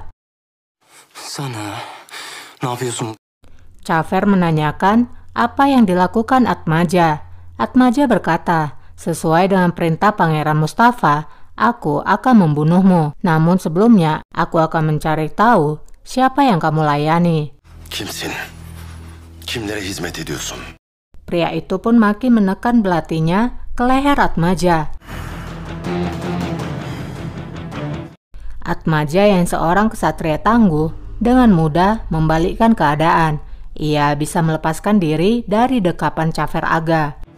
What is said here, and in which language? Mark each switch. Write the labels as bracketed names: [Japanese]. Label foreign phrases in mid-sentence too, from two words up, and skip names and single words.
[Turkish] Sana, ne yapıyorsun? [Indonesian] Cafer menanyakan apa yang dilakukan Atmaja. Atmaja berkata, sesuai dengan perintah Pangeran Mustafa, aku akan membunuhmu. Namun sebelumnya, aku akan mencari tahu siapa yang kamu layani. [Turkish] Kimsin? Kimlere hizmet ediyorsun? [Indonesian] Pria itu pun makin menekan belatinya ke leher Atmaja. Atmaja yang seorang kesatria tangguh dengan mudah membalikkan keadaan. Ia bisa melepaskan diri dari dekapan Cafer Aga.